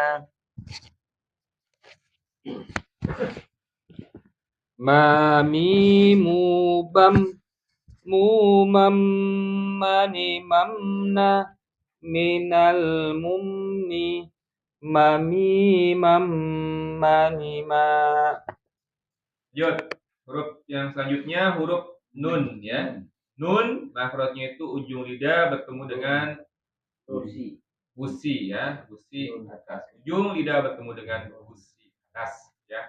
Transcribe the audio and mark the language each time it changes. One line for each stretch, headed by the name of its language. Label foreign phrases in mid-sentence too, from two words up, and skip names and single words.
Indonesian: ma mimu bam mumam manimamna minal mumni ma mimam manima. Lanjut, huruf yang selanjutnya huruf nun ya. Nun makhrajnya itu ujung lidah bertemu dengan gusi ya, gusi atas. Ujung lidah bertemu dengan gusi atas ya.